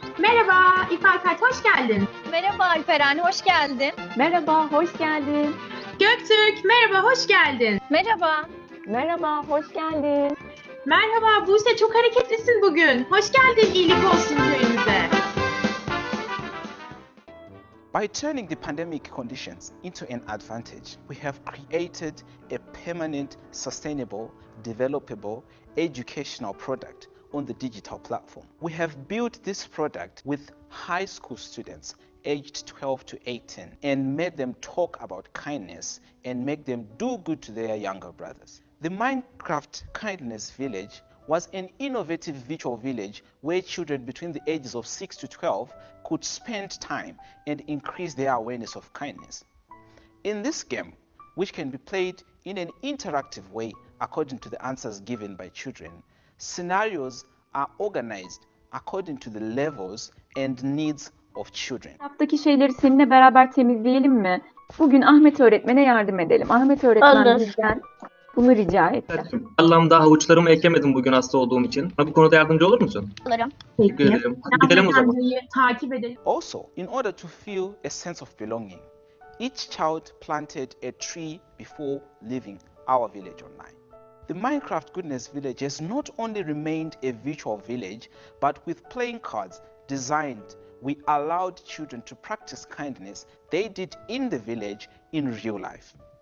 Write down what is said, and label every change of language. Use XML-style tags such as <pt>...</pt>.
<tr>Merhaba, İfalkart hoş geldin. Merhaba Alperen, hoş geldin. Merhaba, hoş geldin. Göktürk, merhaba, hoş geldin. Merhaba. Merhaba, hoş geldin. Merhaba, Buse çok hareketlisin bugün. Hoş geldin iyilik olsun köyümüze.</tr> <en>By turning the pandemic conditions into an advantage, we have created a permanent, sustainable, developable educational product on the digital platform. We have built this product with high school students aged 12 to 18 and made them talk about kindness and make them do good to their younger brothers. The Minecraft Kindness Village was an innovative virtual village where children between the ages of 6 to 12 could spend time and increase their awareness of kindness. In this game, which can be played in an interactive way according to the answers given by children, scenarios are organized according to the levels and needs of children.</en> <tr>Kitaptaki şeyleri seninle beraber temizleyelim mi? Bugün Ahmet öğretmene yardım edelim. Ahmet öğretmen Olur. bizden bunu rica etti. Allah'ım daha havuçlarımı eklemedim bugün hasta olduğum için. Bana bu konuda yardımcı olur musun? Alırım. Teşekkür ederim. Hadi gidelim o zaman. Hanımefendiyi takip edelim.</tr> <en>Also, in order to feel a sense of belonging, each child planted a tree before leaving our village online. The Minecraft Goodness Village has not only remained a virtual village, but with playing cards designed, we allowed children to practice kindness they did in the village in real life.</en>